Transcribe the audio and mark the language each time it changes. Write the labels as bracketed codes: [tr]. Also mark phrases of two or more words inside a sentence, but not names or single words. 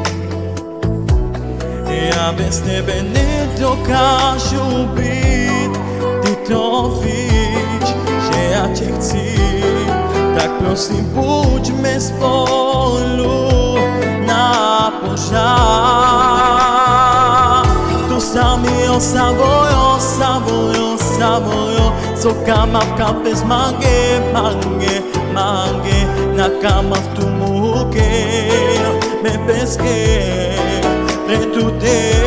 [cs] Ja bez tebe nedokážu byť, ty to víš, že ja tě chci, tak prosím buďme spolu na pořád. [rom] Tu samý Savoyo, Savoyo, Savoyo, so kama v kapes mange, mange, mange, na kama v tu muke, me peske, pre tu te.